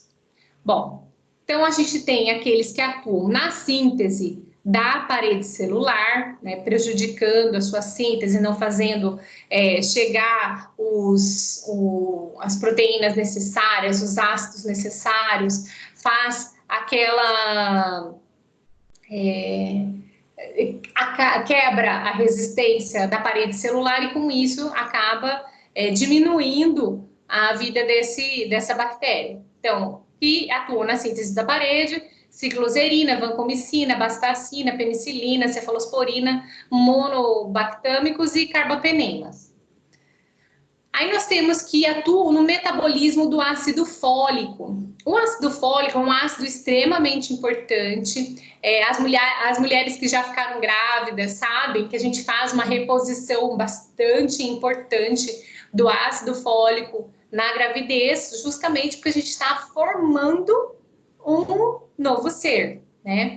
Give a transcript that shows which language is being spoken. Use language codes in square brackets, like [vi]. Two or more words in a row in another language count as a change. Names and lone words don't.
[pt] Bom, então a gente tem aqueles que atuam na síntese da parede celular, né, prejudicando a sua síntese, não fazendo chegar as proteínas necessárias, os ácidos necessários, faz aquela quebra a resistência da parede celular e com isso acaba diminuindo a vida dessa bactéria. Então, que atuam na síntese da parede, cicloserina, vancomicina, bastacina, penicilina, cefalosporina, monobactâmicos e carbapenemas. Aí nós temos que atuam no metabolismo do ácido fólico. O ácido fólico é um ácido extremamente importante. As mulheres que já ficaram grávidas sabem que a gente faz uma reposição bastante importante do ácido fólico na gravidez, justamente porque a gente está formando um novo ser, né?